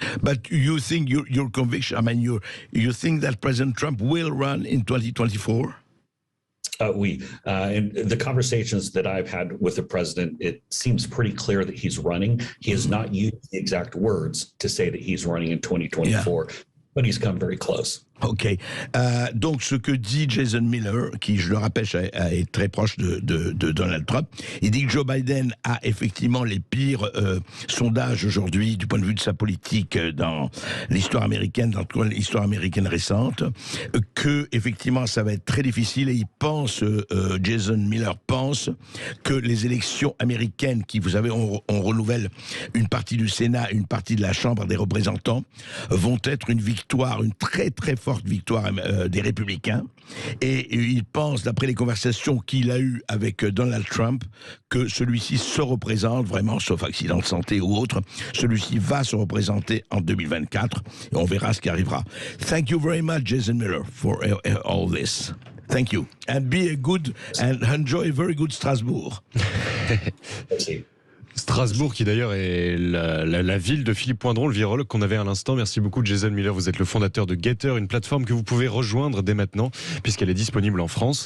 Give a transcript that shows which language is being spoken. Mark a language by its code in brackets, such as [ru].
[en] But you think your conviction, I mean, you think that President Trump will run in 2024? In the conversations that I've had with the president, it seems pretty clear that he's running. He has not used the exact words to say that he's running in 2024, but he's come very close. Ok. [fr] Donc, ce que dit Jason Miller, qui, je le rappelle, est très proche de Donald Trump, il dit que Joe Biden a effectivement les pires sondages aujourd'hui du point de vue de sa politique dans l'histoire américaine, dans l'histoire américaine récente, que effectivement ça va être très difficile et il pense, Jason Miller pense que les élections américaines qui, vous savez, on renouvelle une partie du Sénat, une partie de la Chambre des représentants, vont être une victoire, une très très forte victoire des républicains, et il pense, d'après les conversations qu'il a eues avec Donald Trump, que celui-ci se représente vraiment, sauf accident de santé ou autre, celui-ci va se représenter en 2024, et on verra ce qui arrivera. [en] Thank you very much, Jason Miller, for all this. Thank you. And be a good and enjoy a very good Strasbourg. [fr] Strasbourg, qui d'ailleurs est la ville de Philippe Poindron, le virologue qu'on avait à l'instant. Merci beaucoup, Jason Miller. Vous êtes le fondateur de Gettr, une plateforme que vous pouvez rejoindre dès maintenant, puisqu'elle est disponible en France.